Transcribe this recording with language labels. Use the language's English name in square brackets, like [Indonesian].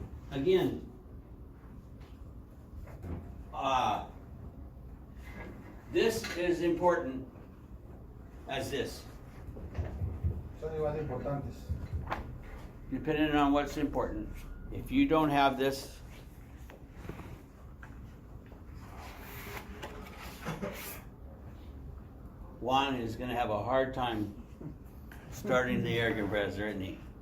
[English] Again, this is important as this, [Spanish] Son igual de importantes. [English] depending on what's important. If you don't have this, Juan is gonna have a hard time starting the air compressor, isn't he?